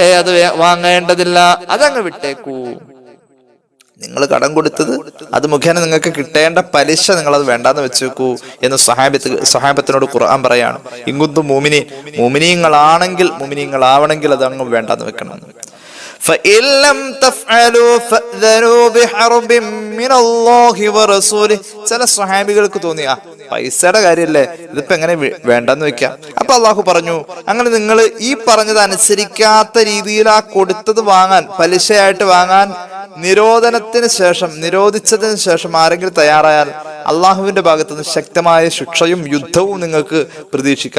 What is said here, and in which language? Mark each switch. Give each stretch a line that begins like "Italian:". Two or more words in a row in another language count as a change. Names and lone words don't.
Malayalam: അത് വാങ്ങേണ്ടതില്ല, അതങ്ങ് വിട്ടേക്കൂ. നിങ്ങൾ കടം കൊടുത്തത് അത് മുഖേന നിങ്ങൾക്ക് കിട്ടേണ്ട പലിശ നിങ്ങൾ അത് വേണ്ടാന്ന് വെച്ചേക്കൂ എന്ന് സ്വഹാബത്തിനോട് ഖുർആൻ പറയാണ്. ഇങ്ങുന്തും മുഅ്മിനീങ്ങളാവണമെങ്കിൽ അത് അങ്ങ് വേണ്ടാന്ന് വെക്കണം.
Arabic: فإن لم تفعلوا فأذنوا بحرب من الله ورسوله.
Malayalam: ചില സ്വഹാബികൾക്ക് തോന്നിയ പൈസയുടെ കാര്യല്ലേ, ഇതിപ്പോ എങ്ങനെ വേണ്ടെന്ന് വെക്കാം. അപ്പൊ അള്ളാഹു പറഞ്ഞു, അങ്ങനെ നിങ്ങൾ ഈ പറഞ്ഞത് അനുസരിക്കാത്ത രീതിയിൽ ആ കൊടുത്തത് വാങ്ങാൻ, പലിശയായിട്ട് വാങ്ങാൻ നിരോധിച്ചതിന് ശേഷം ആരെങ്കിലും തയ്യാറായാൽ അള്ളാഹുവിന്റെ ഭാഗത്തുനിന്ന് ശക്തമായ ശിക്ഷയും യുദ്ധവും നിങ്ങൾക്ക് പ്രതീക്ഷിക്കാം.